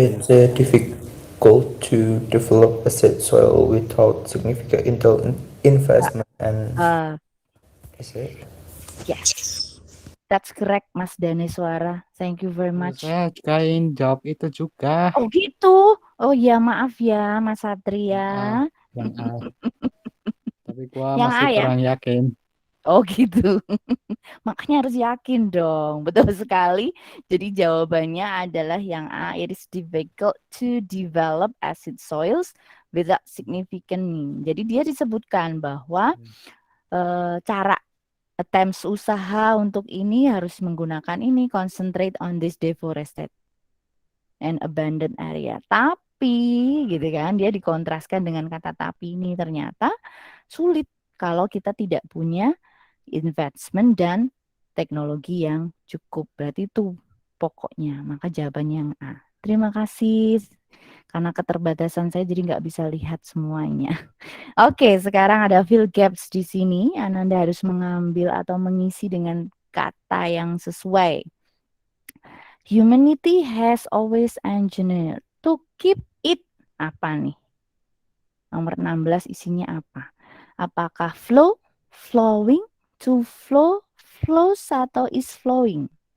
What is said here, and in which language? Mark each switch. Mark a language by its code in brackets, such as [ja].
[en] It's difficult to develop acid soil without significant investment and Uh, is it? yes. That's correct, Mas Daneswara. Thank you very much. [id] Saya juga ingin jawab itu juga. Oh gitu. Oh ya, maaf ya, Mas Satria. Yang A. Tapi gua Yang masih A ya? kurang yakin. Oh gitu. Makanya harus yakin dong. Betul sekali. Jadi jawabannya adalah yang A. [en] It is difficult to develop acid soils without significant mean. [id] Jadi dia disebutkan bahwa cara [en] attempts [id] usaha untuk ini harus menggunakan ini, [en] concentrate on this deforested and abandoned area. [id] Tapi gitu kan, dia dikontraskan dengan kata tapi ini ternyata sulit kalau kita tidak punya investment dan teknologi yang cukup. Berarti itu pokoknya. Maka jawabannya yang A. Terima kasih. Karena keterbatasan saya jadi nggak bisa lihat semuanya. Oke, sekarang ada [en] fill gaps [id] di sini. Ananda harus mengambil atau mengisi dengan kata yang sesuai. [en] Humanity has always engineered to keep it. [id] Apa nih? Nomor 16 isinya apa? Apakah flow, flowing, to flow, flows atau is flowing?